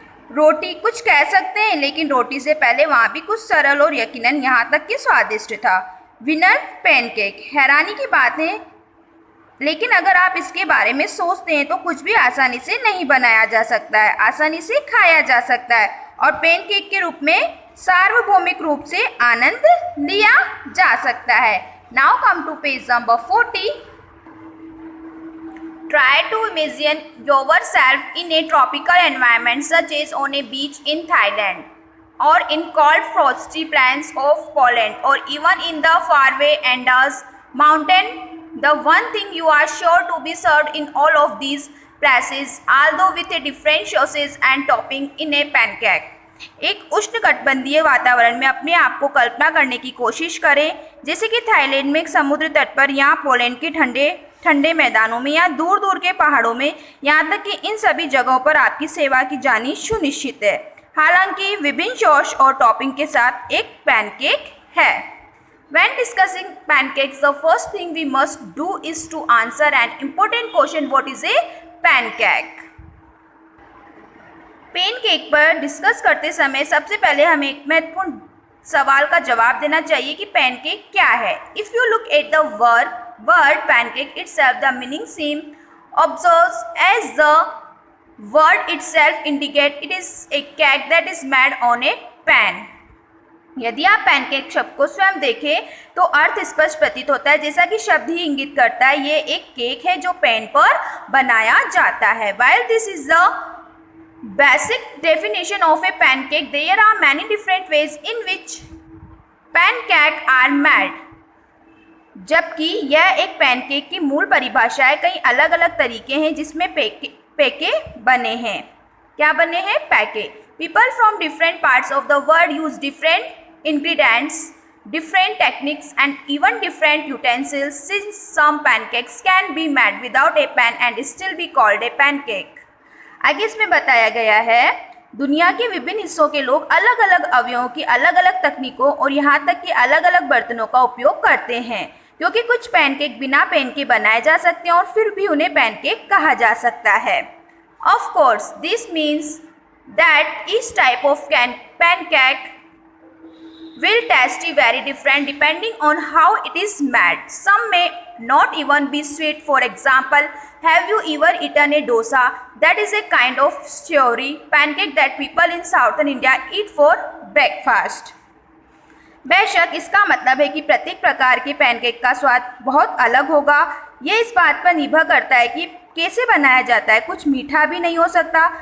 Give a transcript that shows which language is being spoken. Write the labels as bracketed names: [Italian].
[Hindi] रोटी कुछ कह सकते हैं, लेकिन रोटी से पहले वहाँ भी कुछ सरल और यकीनन यहाँ तक कि स्वादिष्ट था. Winner pancake. हैरानी की बात है, लेकिन अगर आप इसके बारे में सोचते हैं तो कुछ भी आसानी से नहीं बनाया जा सकता है, आसानी से खाया जा सकता है और पैनकेक के रूप में सार्वभौमिक रूप से आनंद लिया जा सकता है. [English] Now come to page number 40. Try to imagine yourself in a tropical environment such as on a beach in Thailand or in cold frosty plains of Poland or even in the faraway Andes mountain. The one thing you are sure to be served in all of these places, although with a different sauces and topping in a pancake. [Hindi] एक उष्णकटिबंधीय वातावरण में अपने आप को कल्पना करने की कोशिश करें, जैसे कि थाईलैंड में एक समुद्र तट पर या पोलैंड के ठंडे मैदानों में या दूर दूर के पहाड़ों में, यहाँ तक कि इन सभी जगहों पर आपकी सेवा की जानी सुनिश्चित है, हालांकि विभिन्न सॉस और टॉपिंग के साथ एक पैनकेक है. [English] When discussing pancakes, the first thing we must do is to answer an important question: what is a pancake? [Hindi] Pancake पर डिस्कस करते समय सबसे पहले हमें एक महत्वपूर्ण सवाल का जवाब देना चाहिए कि पैनकेक क्या है. [English] If you look at the word pancake itself, the meaning seems obvious as the word itself indicates. It is a cake that is made on a pan. [Hindi] यदि आप पैनकेक शब्द को स्वयं देखें तो अर्थ स्पष्ट प्रतीत होता है, जैसा कि शब्द ही इंगित करता है. ये एक केक है जो पैन पर बनाया जाता है. [English] While this is the basic definition of a pancake, there are many different ways in which pancakes are made. [Hindi] जबकि यह एक पैनकेक की मूल परिभाषा है, कई अलग अलग तरीके हैं जिसमें पैके बने हैं. क्या बने हैं? पैके. [English] People from different parts of the world use different ingredients, different techniques and even different utensils, since some pancakes can be made without a pan and still be called a pancake. [Hindi] आगे इसमें बताया गया है दुनिया के विभिन्न हिस्सों के लोग अलग अलग अवयवों की अलग अलग तकनीकों और यहाँ तक कि अलग अलग बर्तनों का उपयोग करते हैं, क्योंकि कुछ पैनकेक बिना पैन के बनाए जा सकते हैं और फिर भी उन्हें पैनकेक कहा जा सकता है. [English] Of course, this means that each type of pancake will taste very different depending on how it is made. Some may not even be sweet. For example, have you ever eaten a dosa? That is a kind of savory pancake that people in southern India eat for breakfast. [Hindi] बेशक इसका मतलब है कि प्रत्येक प्रकार के pancake का स्वाद बहुत अलग होगा. ये इस बात पर निर्भर करता है कि कैसे बनाया जाता है. कुछ मीठा भी नहीं हो सकता.